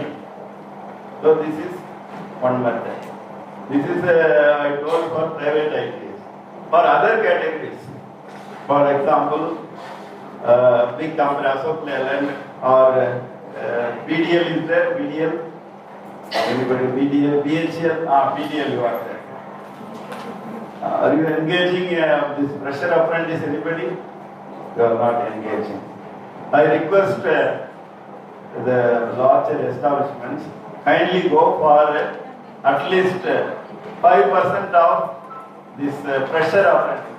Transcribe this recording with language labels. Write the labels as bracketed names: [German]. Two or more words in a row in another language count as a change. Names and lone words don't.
[English] So this is one method. This is I told for private ITs. For other categories, for example, big company, Ashok Leyland or BDL is there. BDL. Anybody? BDL, BHL. BDL you are there. Are you engaging this fresher apprentice? Anybody? You are not engaging. I request the larger establishments kindly go for at least 5% of this fresher apprentice.